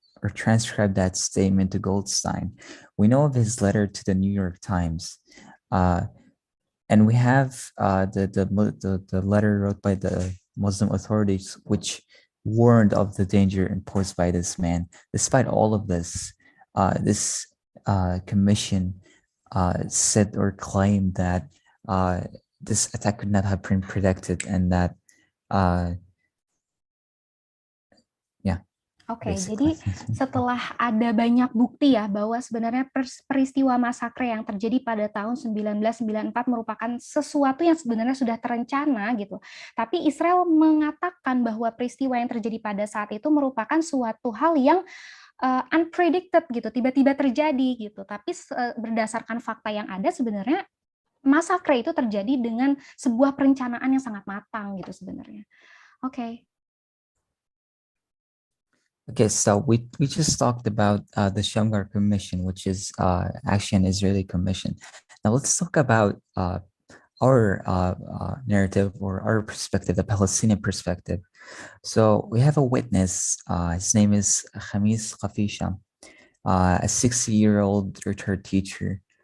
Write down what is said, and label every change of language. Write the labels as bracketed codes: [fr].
[en] or transcribe that statement to Goldstein. We know of his letter to the New York Times, and we have the letter wrote by the Muslim authorities, which warned of the danger imposed by this man. Despite all of this, this commission said or claimed that this attack could not have been predicted, and that [id] Oke, jadi setelah ada banyak bukti ya bahwa sebenarnya peristiwa masakre yang terjadi pada tahun 1994 merupakan sesuatu yang sebenarnya sudah terencana gitu. Tapi Israel mengatakan bahwa peristiwa yang terjadi pada saat itu merupakan suatu hal yang unpredicted gitu, tiba-tiba terjadi gitu. Tapi berdasarkan fakta yang ada sebenarnya masakre itu terjadi dengan sebuah perencanaan yang sangat matang gitu sebenarnya. Oke. [en] Okay, so we just talked about the Shamgar Commission, which is actually an Israeli commission. Now let's talk about our narrative or our perspective, the Palestinian perspective. So we have a witness. His name is Khamis Khafisha, a 60-year-old retired teacher.